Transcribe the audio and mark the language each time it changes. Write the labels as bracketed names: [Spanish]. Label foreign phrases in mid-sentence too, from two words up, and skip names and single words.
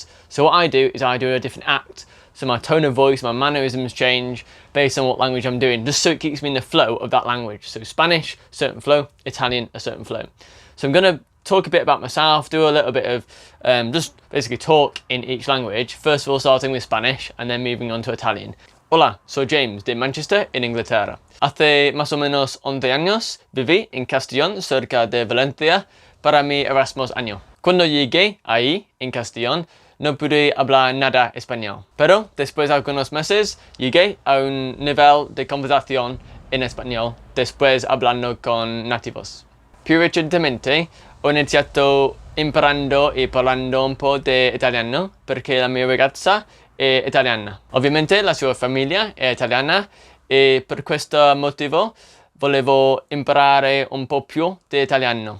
[English] So what I do is I do a different act, so my tone of voice, my mannerisms change based on what language I'm doing, just so it keeps me in the flow of that language. So Spanish, certain flow, Italian, a certain flow. So I'm going to talk a bit about myself, do a little bit of just basically talk in each language, first of all starting with Spanish and then moving on to Italian. [Spanish] Hola, soy James de Manchester en Inglaterra. Hace más o menos 11 años viví en Castellón, cerca de Valencia, para mi Erasmus año. Cuando llegué ahí, en Castellón, no pude hablar nada español, pero después de algunos meses llegué a un nivel de conversación en español, después hablando con nativos. [Italian] Più recentemente ho iniziato imparando e parlando un po' di italiano perché la mia ragazza è italiana. Ovviamente la sua famiglia è italiana e per questo motivo volevo imparare un po' più di italiano.